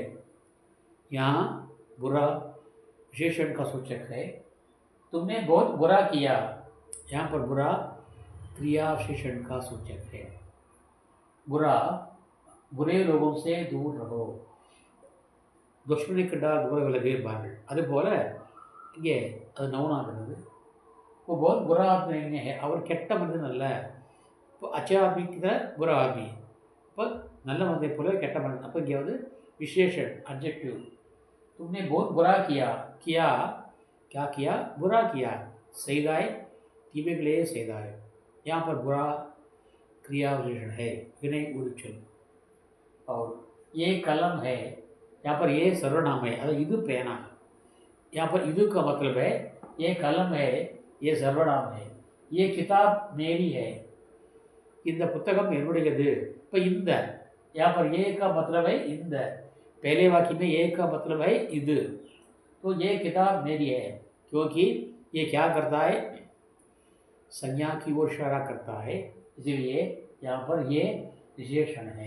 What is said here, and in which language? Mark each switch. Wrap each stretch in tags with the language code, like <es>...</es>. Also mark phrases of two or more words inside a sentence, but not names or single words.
<hi>यहाँ बुरा विशेषण का सूचक है. तुमने बहुत बुरा किया, यहाँ पर बुरा क्रिया विशेषण का सूचक है. बुरा, बुरे लोगों से दूर रहो.</hi> <ta>दुश्मनी कண்டால் புகழ விலகு பாருங்கள். அதுபோல் இங்கே அது நவுனாகிறது.</ta> <hi>वो बहुत बुरा आदमी नहीं है,</hi> <ta>அவர் கெட்ட மனிதன் அல்ல.</ta> <hi>இப்போ अच्छा आदमी की तरह बुरा आदमी है.</hi> <ta>இப்போ நல்ல மனிதனை போல கெட்ட மனிதன். அப்போ இங்கே வந்து विशेषण adjective. तुमने बहुत बुरा किया.</ta> <hi>किया क्या किया? बुरा किया.</hi> <ta>செய்தாய் தீமைகளே செய்தாய்.</ta> <hi>यहाँ पर बुरा क्रिया विशेषण है,</hi> <ta>வினை உரிச்சொல்.</ta> <hi>और ये कलम है, यहाँ पर ये सर्वनाम है, अगर</hi> <ta>இது பேனா.</ta> <hi>यहाँ पर इदु का मतलब है ये कलम है, ये सर्वनाम है. ये किताब मेरी है,</hi> <ta>இந்த புத்தகம் என்னுடையது. இப்போ இந்த</ta> <hi>यहाँ पर ये का मतलब है இந்த. पहले वाक्य में ये का मतलब है इद. तो ये किताब मेरी है, क्योंकि ये क्या करता है? संज्ञा की ओर इशारा करता है, इसलिए यहाँ पर ये विशेषण है.</hi>